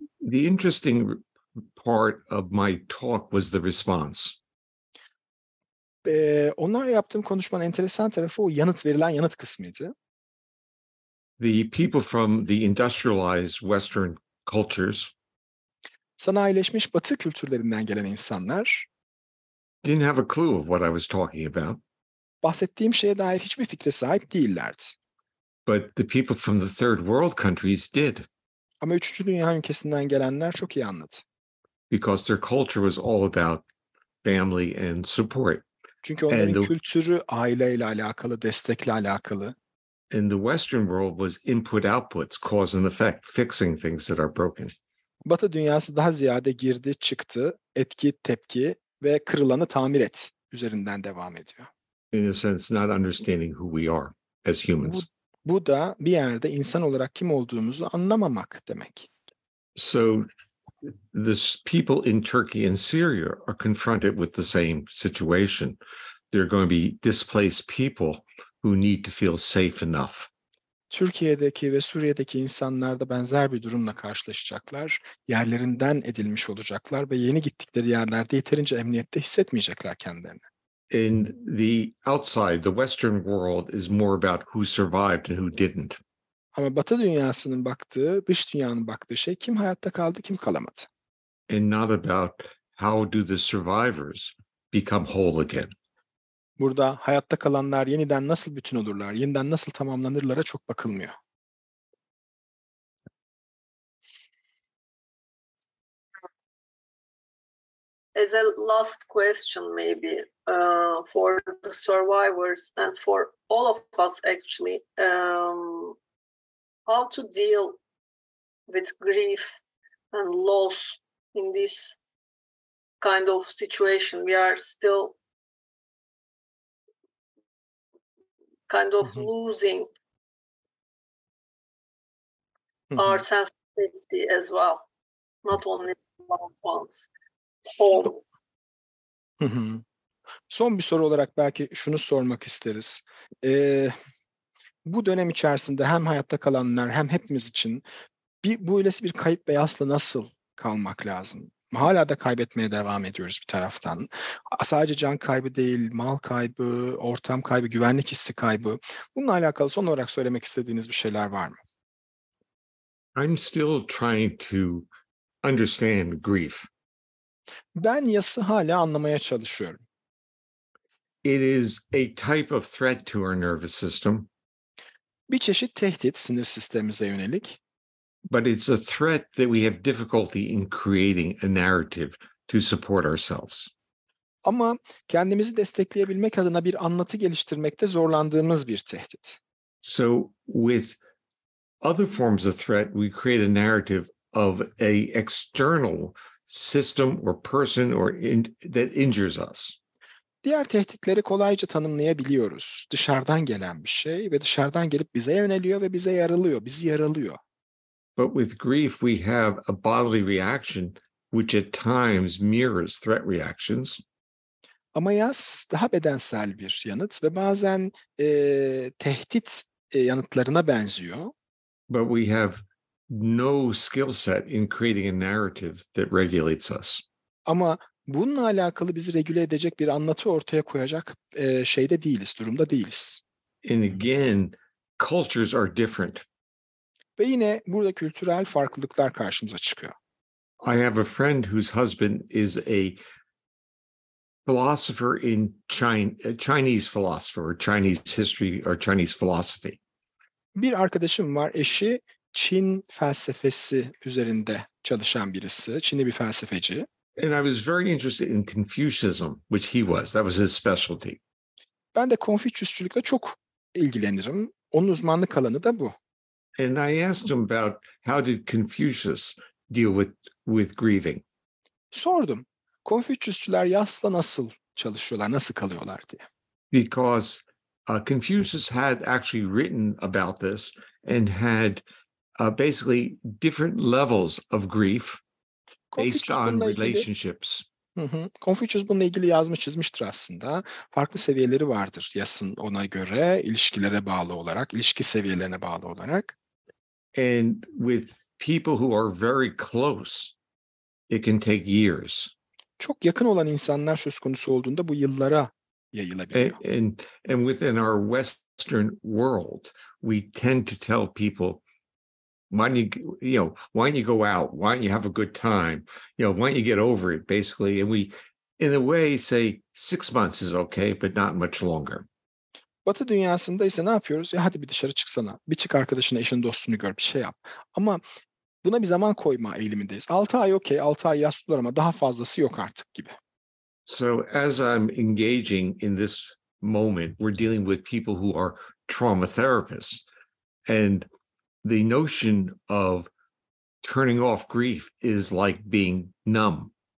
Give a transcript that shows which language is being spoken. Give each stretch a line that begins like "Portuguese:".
English: The interesting part of my talk was the response.
Turkish: Onlarla yaptığım konuşmanın enteresan tarafı o verilen yanıt kısmıydı.
English: The people from the industrialized Western cultures
Turkish: sanayileşmiş Batı kültürlerinden gelen insanlar
English: didn't have a clue of what I was talking about.
Turkish: Bahsettiğim şeye dair hiçbir fikre sahip değillerdi.
English: But the people from the third world countries did.
Turkish: Ama 3. Dünya ülkesinden gelenler çok iyi anladı.
English: Because their culture was all about family and support.
Turkish: Çünkü onların kültürü aileyle alakalı, destekle alakalı.
English: And the Western world was input-outputs, cause and effect, fixing things that are broken.
Turkish: Batı dünyası daha ziyade girdi, çıktı, etki, tepki ve kırılanı tamir et üzerinden devam ediyor.
English: In a sense, not understanding who we are as humans.
Turkish: Bu da bir yerde insan olarak kim olduğumuzu anlamamak demek.
English: So the people in Turkey and Syria are confronted with the same situation. They're going to be displaced people who need to feel safe enough.
Turkish: Türkiye'deki ve Suriye'deki insanlar da benzer bir durumla karşılaşacaklar. Yerlerinden edilmiş olacaklar ve yeni gittikleri yerlerde yeterince emniyette hissetmeyecekler kendilerini.
English: In the outside, the Western world is more about who survived and who didn't.
Turkish: Ama Batı dünyasının baktığı, dış dünyanın baktığı şey kim hayatta kaldı, kim kalamadı.
English: And not about how do the survivors become whole again.
Turkish: Burada hayatta kalanlar yeniden nasıl bütün olurlar, yeniden nasıl tamamlanırlara çok bakılmıyor.
English: As a last question, maybe for the survivors and for all of us, actually, how to deal with grief and loss in this kind of situation. We are still kind of losing our sensitivity as well, not only loved ones.
Turkish: Son bir soru olarak belki şunu sormak isteriz. bu dönem içerisinde hem hayatta kalanlar hem hepimiz için böylesi bir kayıp ve yasla nasıl kalmak lazım? Hala da kaybetmeye devam ediyoruz bir taraftan. Sadece can kaybı değil, mal kaybı, ortam kaybı, güvenlik hissi kaybı. Bununla alakalı son olarak söylemek istediğiniz bir şeyler var mı?
English: I'm still trying to understand grief.
Turkish: Ben yası hala anlamaya çalışıyorum.
English: It is a type of threat to our nervous system,
Turkish: Bir çeşit tehdit sinir sistemimize yönelik.
English: but it's a threat that we have difficulty in creating a narrative to support ourselves.
Turkish: Ama kendimizi destekleyebilmek adına bir anlatı geliştirmekte zorlandığımız bir tehdit.
English: So with other forms of threat, we create a narrative of a external system or person that injures us.
Turkish: Diğer tehditleri kolayca tanımlayabiliyoruz. Dışarıdan gelen bir şey ve dışarıdan gelip bize yöneliyor ve bizi yaralıyor.
English: But with grief, we have a bodily reaction which at times mirrors threat reactions.
Turkish: Ama yas daha bedensel bir yanıt ve bazen tehdit yanıtlarına benziyor.
English: But we have no skill set in creating a narrative that regulates us.
Turkish: Ama bununla alakalı bizi regüle edecek bir anlatı ortaya koyacak durumda değiliz.
English: And again, cultures are different.
Turkish: Ve yine burada kültürel farklılıklar karşımıza çıkıyor.
English: I have a friend whose husband is a philosopher in Chinese philosopher, or Chinese history, or Chinese philosophy.
Turkish: Bir arkadaşım var, eşi Çin felsefesi üzerinde çalışan birisi, Çinli bir felsefeci.
English: And I was very interested in Confucianism, which he was. That was his specialty.
Turkish: Ben de Konfüçyüsçülükle çok ilgilenirim. Onun uzmanlık alanı da bu.
English: And I asked him about how did Confucius deal with grieving.
Turkish: Sordum, Konfüçyüsçüler yasla nasıl çalışıyorlar, nasıl kalıyorlar diye.
English: Because Confucius had actually written about this and had basically different levels of grief based on relationships.
Turkish: Konfüçyüs bununla ilgili yazmış, çizmiştir aslında. Farklı seviyeleri vardır yasın ona göre, ilişkilere bağlı olarak, ilişki seviyelerine bağlı olarak.
English: And with people who are very close, it can take years.
Turkish: Çok yakın olan insanlar söz konusu olduğunda bu yıllara yayılabiliyor.
English: And within our Western world, we tend to tell people, why don't you go out? Why don't you have a good time? Why don't you get over it? Basically, and we, in a way, say 6 months is okay, but not much longer.
Turkish: Batı dünyasında ise ne yapıyoruz? Ya hadi bir dışarı çıksana. Bir çık arkadaşını, eşini, dostunu gör, bir şey yap. Ama buna bir zaman koyma eğilimindeyiz. 6 ay okey, 6 ay yas tutar ama daha fazlası yok artık gibi.
English: So as I'm engaging in this moment, we're dealing with people who are trauma therapists. And the notion of turning off grief is like being numb.